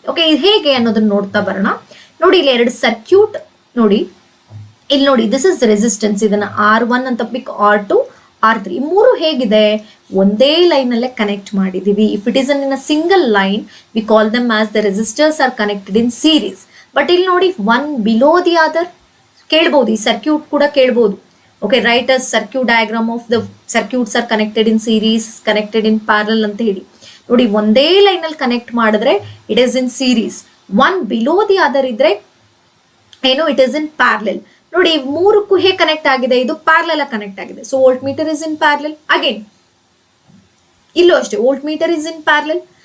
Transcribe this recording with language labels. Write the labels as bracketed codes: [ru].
[kn] Okay, ಇದು ಹೇಗೆ ಅನ್ನೋದನ್ನ ನೋಡ್ತಾ ಬರೋಣ. ನೋಡಿ, ಇಲ್ಲಿ ಎರಡು ಸರ್ಕ್ಯೂಟ್ ನೋಡಿ. ಇಲ್ಲಿ ನೋಡಿ, ದಿಸ್ ಇಸ್ ರೆಸಿಸ್ಟೆನ್ಸ್. ಇದನ್ನ R1 ಅಂತ ಪಿಕ್, R2, R3 ಮೂರು ಹೇಗಿದೆ, ಒಂದೇ ಲೈನ್ ಅಲ್ಲೇ ಕನೆಕ್ಟ್ ಮಾಡಿದೀವಿ. [en] If it is in a single line we call them as the resistors are connected in series. [kn] But ಇಲ್ಲಿ ನೋಡಿ, ಒನ್ ಬಿಲೋ ದಿ ಅದರ್ ಕೇಳ್ಬೋದು. ಈ ಸರ್ಕ್ಯೂಟ್ ಕೂಡ ಕೇಳ್ಬೋದು. [en] Okay, write a circuit diagram of the circuits are connected in series, connected in parallel ಅಂತ ಹೇಳಿ. [kn] ನೋಡಿ, ಒಂದೇ ಲೈನ್ ಅಲ್ಲಿ ಕನೆಕ್ಟ್ ಮಾಡಿದ್ರೆ [en] It is in series. One below the other ಇದ್ರೆ ಏನು, it is in parallel. [kn] ನೋಡಿ, ಮೂರಕ್ಕೂ ಹೇಗೆ ಕನೆಕ್ಟ್ ಆಗಿದೆ, ಇದು ಪ್ಯಾರಲಲ್ ಕನೆಕ್ಟ್ ಆಗಿದೆ. [en] So voltmeter is in parallel. Again ಇಲ್ಲೂ ಅಷ್ಟೇ, voltmeter is in parallel.